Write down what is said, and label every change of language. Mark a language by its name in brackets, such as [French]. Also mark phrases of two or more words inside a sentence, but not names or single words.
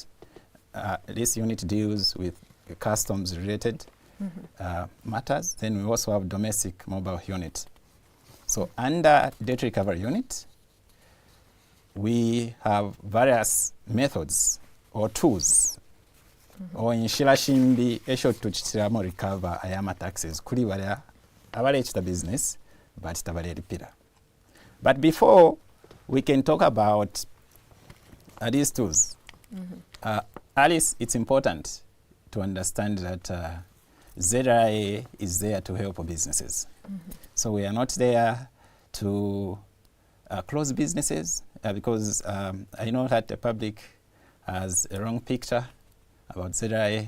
[English] This unit deals with customs related matters. Then we also have domestic mobile unit. So under debt recovery unit, we have various methods or tools or [Bemba] inshirashimbi esho tuchitiramu recover ayama taxes kuli wala abalechita business but tabaleripira. [English] But before we can talk about these tools, Alice, it's important to understand that ZRA is there to help businesses. So we are not there to close businesses because I know that the public has a wrong picture about ZRA.